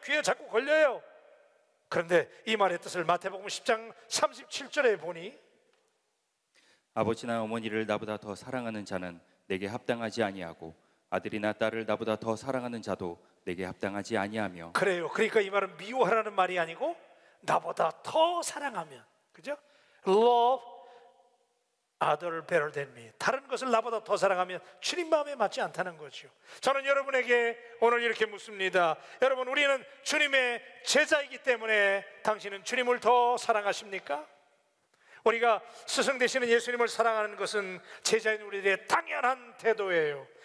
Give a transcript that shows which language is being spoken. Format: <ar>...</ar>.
<ko>귀에 자꾸 걸려요. 그런데 이 말의 뜻을 마태복음 10장 37절에 보니 아버지나 어머니를 나보다 더 사랑하는 자는 내게 합당하지 아니하고 아들이나 딸을 나보다 더 사랑하는 자도 내게 합당하지 아니하며. 그래요. 그러니까 이 말은 미워하라는 말이 아니고 나보다 더 사랑하면, 그죠?</ko> <en>Love other better than me.</en> <ko>다른 것을 나보다 더 사랑하면 주님 마음에 맞지 않다는 거죠. 저는 여러분에게 오늘 이렇게 묻습니다. 여러분, 우리는 주님의 제자이기 때문에 당신은 주님을 더 사랑하십니까? 우리가 스승 되시는 예수님을 사랑하는 것은 제자인 우리들의 당연한 태도예요.</ko>